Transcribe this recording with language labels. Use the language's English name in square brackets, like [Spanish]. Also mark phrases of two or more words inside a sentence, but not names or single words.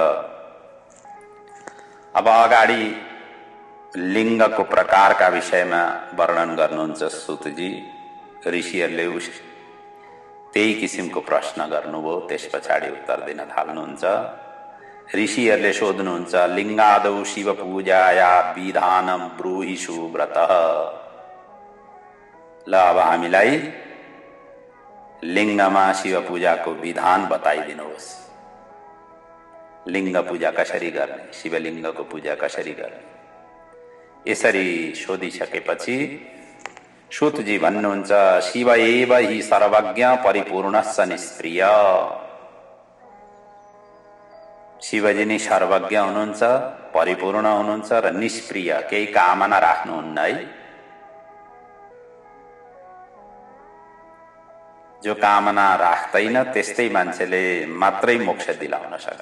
[Nepali] अब अगाडि लिङ्गको प्रकारका विषयमा वर्णन गर्नुहुन्छ सुतजी। ऋषिहरूले त्यही किसिमको प्रश्न गर्नुभयो, त्यस पछाडि उत्तर दिन थाल्नुहुन्छ। ऋषिहरूले सोध्नुहुन्छ, [Sanskrit] लिङ्गादौ शिव पूजाया विधानम ब्रूहि सुव्रत। [Nepali] ल अब हामीलाई लिङ्गमा शिव पूजाको विधान बताइदिनुहोस्। लिङ्ग पूजा कसरी गर्ने, शिवलिङ्गको पूजा कसरी गर्ने, यसरी सोधिसकेपछि सूतजी भन्नुहुन्छ, [Sanskrit] शिव एव हि सर्वज्ञ परिपूर्णश्च निष्क्रिय। [Nepali] शिवजी नै सर्वज्ञ हुनुहुन्छ, परिपूर्ण हुनुहुन्छ र निष्क्रिय, केही कामना राख्नुहुन्न है। जो कामना राख्दैन त्यस्तै मान्छेले मात्रै मोक्ष दिलाउन सक्छ।